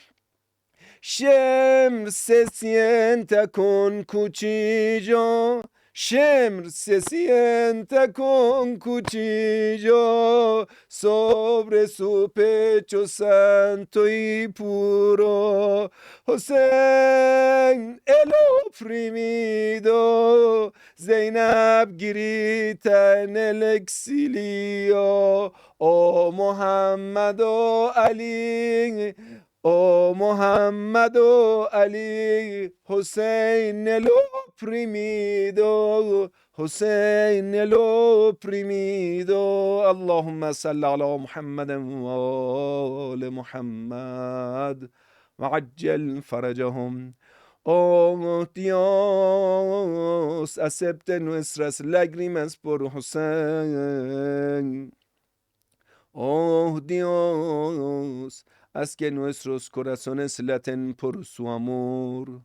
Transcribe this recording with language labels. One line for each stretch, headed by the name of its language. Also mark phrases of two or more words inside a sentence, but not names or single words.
Spanish: Shem se sienta con cuchillo Shemr se sienta con cuchillo sobre su pecho santo y puro. Hussein el oprimido, Zainab grita en el exilio. Oh Muhammad, oh Ali, oh Muhammad, oh Ali, Hussein el oprimido, Hussein el oprimido.
Arabic: اللهم صل على محمد وآل محمد, وعجل فرجهم.
Spanish: Oh Dios, acepte nuestras lágrimas por Hussein. Oh Dios, haz que nuestros corazones laten por su amor.